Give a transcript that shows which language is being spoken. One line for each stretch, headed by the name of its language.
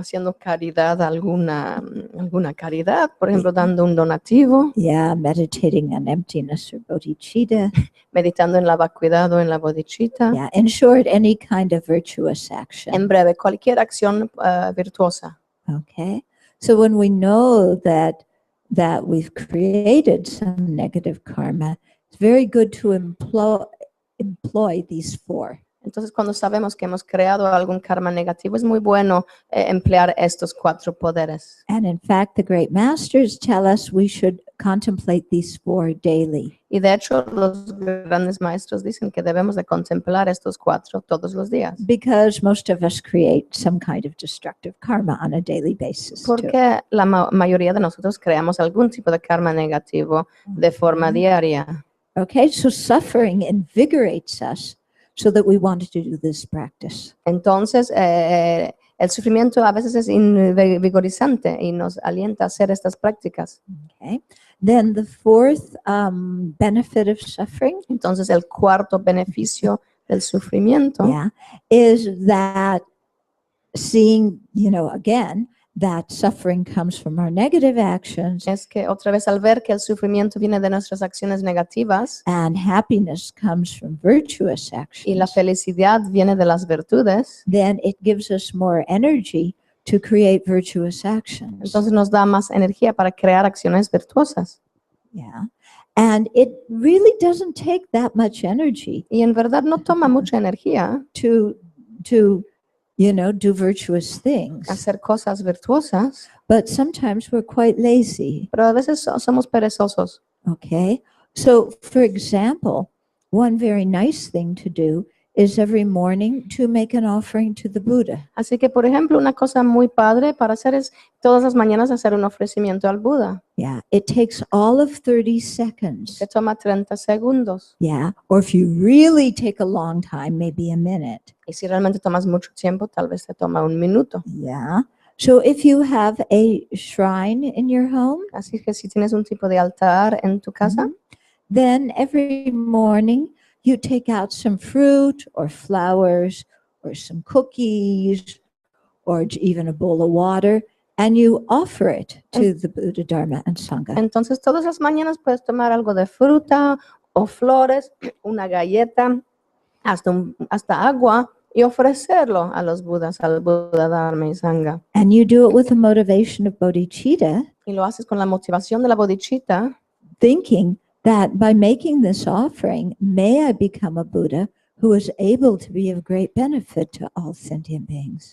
Spanish: haciendo caridad, alguna caridad, por ejemplo, dando un donativo,
English: Yeah, meditating on emptiness or bodhicitta.
Spanish: meditando en la vacuidad o en la bodhicitta.
English: Yeah, in short, any kind of virtuous action.
Spanish: En breve, cualquier acción virtuosa.
English: Okay, so when we know that we've created some negative karma, it's very good to employ these four.
Spanish: Entonces, cuando sabemos que hemos creado algún karma negativo, es muy bueno emplear estos 4 poderes.
English: And in fact, the great masters tell us we should contemplate these four daily.
Spanish: Y de hecho, los grandes maestros dicen que debemos de contemplar estos 4 todos los días.
English: Because most of us create some kind of destructive karma on a daily basis. Too.
Spanish: Porque la mayoría de nosotros creamos algún tipo de karma negativo de forma diaria.
English: Okay, so suffering invigorates us so that we want to do this practice.
Spanish: Entonces, el sufrimiento a veces es invigorizante y nos alienta a hacer estas prácticas.
English: Okay, then the fourth benefit of suffering,
Spanish: Entonces, el cuarto beneficio del sufrimiento
English: yeah, is that seeing, again, that suffering comes from our negative actions
Spanish: es que otra vez al ver que el sufrimiento viene de nuestras acciones negativas
English: and happiness comes from virtuous
Spanish: y la
English: actions,
Spanish: felicidad viene de las virtudes,
English: then it gives us more energy to create virtuous actions.
Spanish: entonces nos da más energía para crear acciones virtuosas.
English: Yeah. And it really doesn't take that much energy
Spanish: Y en verdad no toma mucha energía
English: to do virtuous things.
Spanish: hacer cosas virtuosas,
English: But sometimes we're quite lazy.
Spanish: pero a veces somos perezosos.
English: Okay. So, for example, one very nice thing to do is every morning to make an offering to the Buddha.
Spanish: Así que, por ejemplo, una cosa muy padre para hacer es todas las mañanas hacer un ofrecimiento al Buda,
English: Yeah. It takes all of 30 seconds.
Spanish: que toma 30 segundos.
English: Yeah. Or if you really take a long time, maybe a minute.
Spanish: Y si realmente tomas mucho tiempo, tal vez te toma un minuto.
English: Yeah. So if you have a shrine in your home,
Spanish: Así que si tienes un tipo de altar en tu casa,
English: then every morning you take out some fruit or flowers or some cookies or even a bowl of water, and you offer it to the Buddha, Dharma, and Sangha.
Spanish: entonces todas las mañanas puedes tomar algo de fruta o flores, una galleta, hasta agua y ofrecerlo a los Budas, al Buda, Dharma y Sangha.
English: And you do it with the motivation of bodhicitta,
Spanish: Y lo haces con la motivación de la bodhicitta,
English: thinking that by making this offering, may I become a Buddha who is able to be of great benefit to all sentient beings.